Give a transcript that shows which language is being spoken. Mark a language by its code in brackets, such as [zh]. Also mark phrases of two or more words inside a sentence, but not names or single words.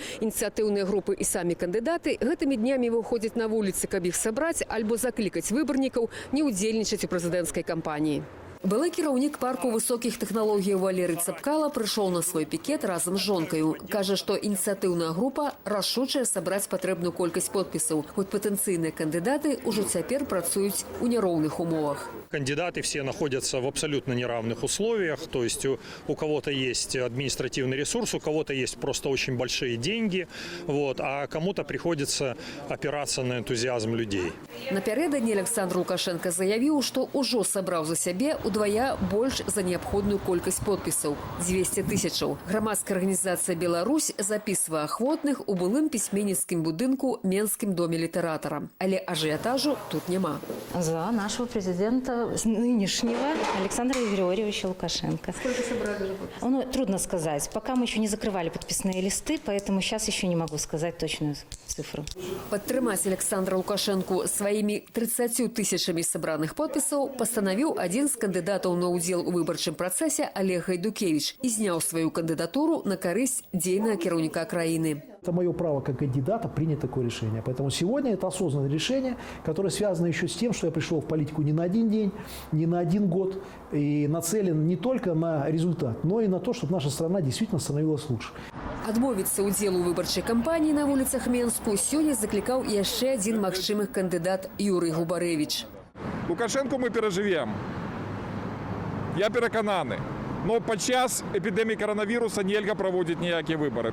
[be] Ініцыятыўныя групы і самі кандыдаты гэтымі днямі выходзяць на вуліцы, каб іх сабраць альбо заклікаць выбарнікаў не ўдзельнічаць у прэзідэнцкай кампаніі. Былы кіраўнік парку высокіх тэхналогій Валерый Цапкала прыйшоў на свой пікет разам з жонкаю. Кажа, што ініцыятыўная група рашучая сабраць патрэбную колькасць подпісаў, хоць патэнцыйныя кандыдаты ўжо цяпер працуюць у няроўных умовах. [ru] Кандидаты все находятся в абсолютно неравных условиях, то есть у кого-то есть административный ресурс, у кого-то есть просто очень большие деньги, а кому-то приходится опираться на энтузиазм людей. [be] Напярэдадні Александр Лукашенко заявіў, што ўжо сабраў за сябе удвая больш за неабходную колькасць подпісаў – 200 тысячаў. Грамадская арганізацыя «Беларусь» записывае ахвотных у былым пісьменніцкім будынку Менскім доме літаратара. Але ажыятажу тут няма. [ru] За нашего президента нынешнего Александра Григорьевича Лукашенко. Сколько собрали? Трудно сказать. Пока мы еще не закрывали подписные листы, поэтому сейчас еще не могу сказать точную цифру. [be] Падтрымаць Александра Лукашенко сваімі 30 тысячамі сабраных подпісаў пастанавіў адзін з кандыдатаў на ўдзел у выбарчым працэсе Олег Гайдукевич і зняў сваю кандыдатуру на карысць дзейнага кіраўніка краіны. [ru] Это мое право как кандидата принять такое решение. Поэтому сегодня это осознанное решение, которое связано еще с тем, что я пришел в политику не на один день, не на один год и нацелен не только на результат, но и на то, чтобы наша страна действительно становилась лучше. [be] Адмовіцца ўдзелу ў выбарчай кампаніі на вуліцах Менску сёння заклікаў яшчэ адзін магчымы кандыдат Юрий Губарэвіч. [ru] Лукашенко мы переживем. [be] Я перакананы. Но падчас эпідэміі каранавіруса нельга праводзіць ніякія выбары.